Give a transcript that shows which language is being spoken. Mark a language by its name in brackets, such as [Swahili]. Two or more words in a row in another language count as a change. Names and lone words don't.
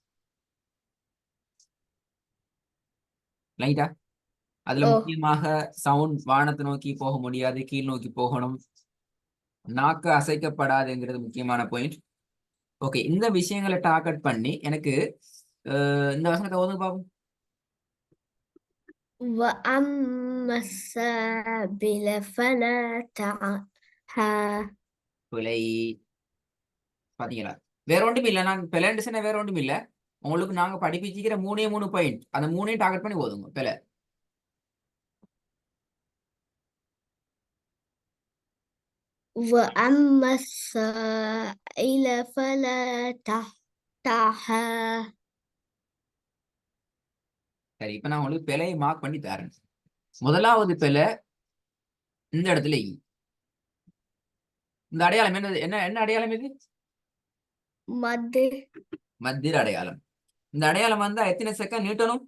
[Tamil] ரைட்டா? அதுல ஓ முக்கியமாக சவுண்ட் வானத்தை நோக்கி போக முடியாது, கீழ் நோக்கி போகணும், நாக்கு அசைக்கப்படாதுங்கிறது முக்கியமான பாயிண்ட். ஓகே, இந்த விஷயங்களை டார்கெட் பண்ணி எனக்கு இந்த வசனத்தை ஓதுங்க பாப்போம். [Arabic] وأما السابل فلا [Tamil] பிழை. பாத்தீங்களா? வேற ஒன்றும் இல்லை. நான் பிழைன்னு வேற ஒன்றும் இல்லை. உங்களுக்கு நாங்க படிப்பிச்சுக்கிற 3 பாயிண்ட், அந்த 3 டார்கெட் பண்ணி ஓதுங்க. பிழை. [Arabic] وأما السائل فلا تحتها. [Tamil] சரி, இப்ப நான் உங்களுக்கு பிழையை மார்க் பண்ணி தரேன். முதலாவது பிழை இந்த இடத்துல இந்த அடையாளம் என்னது? என்ன என்ன அடையாளம் இது? மது மத்திர அடையாளம். இந்த அடையாளம் வந்தா எத்தனை செகண்ட் நீட்டணும்?